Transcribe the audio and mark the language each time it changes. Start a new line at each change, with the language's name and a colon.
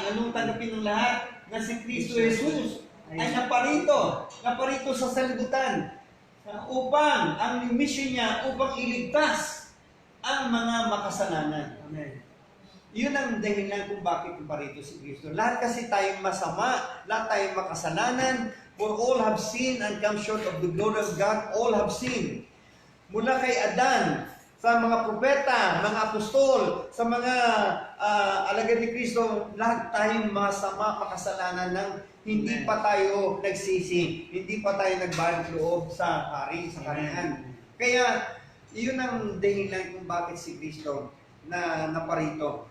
Filipino: Anong tanggapin ng lahat? Na si Kristo Jesus ay naparito sa sanlibutan upang ang mission niya upang iligtas ang mga makasalanan. Amen. Yun ang dahilan kung bakit naparito si Kristo. Lahat kasi tayong masama, lahat tayong makasalanan,
English: for all have sinned and come short of the glory of God, all have sinned.
Filipino: Mula kay Adan, sa mga propeta, mga apostol, sa mga alagad ni Kristo, lahat tayong masama, makasalanan ng hindi pa tayo nagsisi, hindi pa tayo nagbalik loob sa hari, sa kaharian. Kaya, iyon ang dahilan kung bakit si Kristo na naparito.